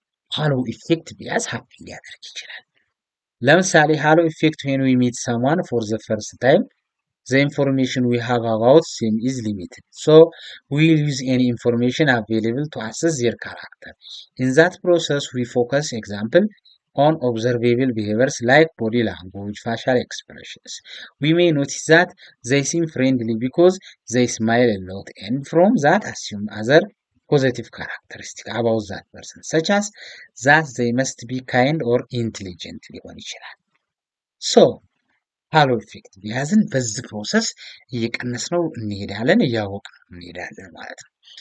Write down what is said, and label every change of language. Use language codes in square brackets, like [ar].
[am] ሃሎ ኢፌክት ቢያዝ ሀፕ ሊያደርግ ይችላል። ለምሳሌ ሃሎ ኢፌክት [en] when we meet someone for the first time the information we have about them is limited, so we will use any information available to assess their character. In that process we focus example on observable behaviors like body language, facial expressions. We may notice that they seem friendly because they smile a lot, and from that assume other positive characteristics about that person, such as that they must be kind or intelligent [am] ሊሆን ይችላል። ሶ ሃሎ ኢፌክት ቢያዝን በዚህ ፕሮሰስ እየቀነስነው እንሄዳለን፣ እያወቅነው እንሄዳለን ማለት ነው።